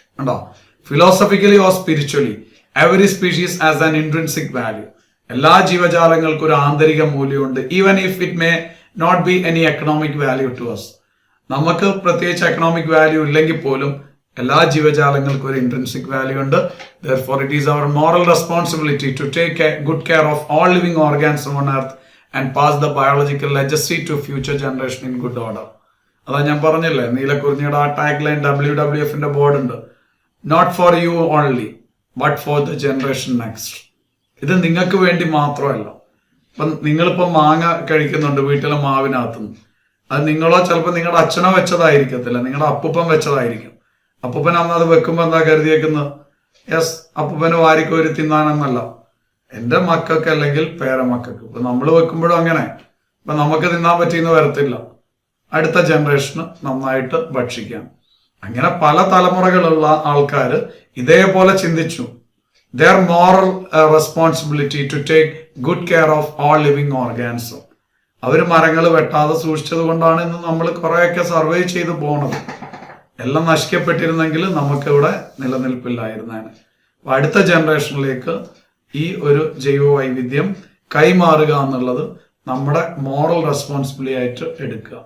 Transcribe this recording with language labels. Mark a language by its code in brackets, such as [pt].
[ml] ഉണ്ടോ, [en] Philosophically or spiritually every species has an intrinsic value. [ml] എല്ലാ ജീവജാലങ്ങൾക്കും ഒരു ആന്തരിക മൂല്യമുണ്ട്. [en] Even if it may not be any economic value to us. [ml] നമുക്ക് പ്രത്യേകിച്ച് എക്കണോമിക് വാല്യൂ ഇല്ലെങ്കിൽ പോലും എല്ലാ ജീവജാലങ്ങൾക്കും ഒരു ഇൻട്രിൻസിക് വാല്യൂ ഉണ്ട്. [en] Therefore, it is our moral responsibility to take good care of all living organisms on earth and pass the biological legacy to future generation in good order. [ml] അതാ ഞാൻ പറഞ്ഞില്ലേ, നീലക്കുറിഞ്ഞിയുടെ ആ ടാഗ് ലൈൻ WWFന്റെ ബോർഡ് ഉണ്ട്. [en] Not for you only but for the generation next. [ml] ഇത് നിങ്ങൾക്ക് വേണ്ടി മാത്രമല്ല. ഇപ്പം നിങ്ങളിപ്പോ മാങ്ങ കഴിക്കുന്നുണ്ട് വീട്ടിലെ മാവിനകത്തുനിന്ന്. അത് നിങ്ങളോ ചിലപ്പോൾ നിങ്ങളുടെ അച്ഛനോ വെച്ചതായിരിക്കത്തില്ല, നിങ്ങളുടെ അപ്പൂപ്പൻ വെച്ചതായിരിക്കും. അപ്പൂപ്പൻ അന്ന് അത് വെക്കുമ്പോ എന്താ കരുതിയേക്കുന്നത്? യെസ്, അപ്പൂപ്പന് വാരിക്കോരി തിന്നാനെന്നല്ല, എന്റെ മക്കൾക്ക് അല്ലെങ്കിൽ പേരമക്കൾക്ക്. ഇപ്പൊ നമ്മൾ വെക്കുമ്പോഴും അങ്ങനെ. ഇപ്പൊ നമുക്ക് തിന്നാൻ പറ്റിയെന്ന് വരത്തില്ല, അടുത്ത ജനറേഷന് നന്നായിട്ട് ഭക്ഷിക്കാം. അങ്ങനെ പല തലമുറകളുള്ള ആൾക്കാർ ഇതേപോലെ ചിന്തിച്ചു. [en] their moral responsibility to take good care of all living organisms. [ml] അവർ മരങ്ങൾ വെട്ടാതെ സൂക്ഷിച്ചത് കൊണ്ടാണ് ഇന്ന് നമ്മൾ കുറെയൊക്കെ സർവേ ചെയ്ത് പോണത്. എല്ലാം നശിക്കപ്പെട്ടിരുന്നെങ്കിൽ നമുക്കിവിടെ നിലനിൽപ്പില്ലായിരുന്നേനെ. അപ്പൊ അടുത്ത ജനറേഷനിലേക്ക് ഈ ഒരു ജൈവ വൈവിധ്യം കൈമാറുക എന്നുള്ളത് നമ്മുടെ മോറൽ റെസ്പോൺസിബിലിറ്റി ആയിട്ട് എടുക്കുക.